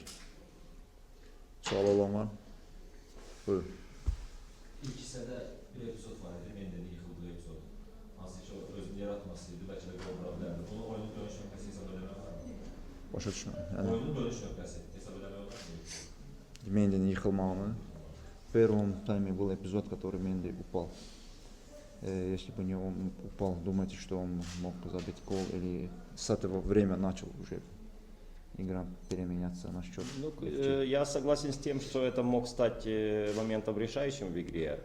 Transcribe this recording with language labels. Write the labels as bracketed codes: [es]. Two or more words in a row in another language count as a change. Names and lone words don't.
[az] Sual olan var? Buyurun. İlk hissədə bir epizod var idi, Mende'nin yıkıldığı epizod. Hansı ki, o özünü yaratmasıydı, bəlkə də qol vura bilərdi. Bunu oyunun dönüş nöqtəsi hesab eləmək var mı? Başa düşmürəm. Oyunun dönüş nöqtəsi hesab eləmək var mı? Mende'nin yıkılmağını. [ru] В первом тайме был эпизод, который Менди упал. Если бы не он упал, думаете, что он мог забить гол, или с этого время начал уже игра переменяться на счет? Ну, я согласен с тем, что это мог стать моментом решающим в игре.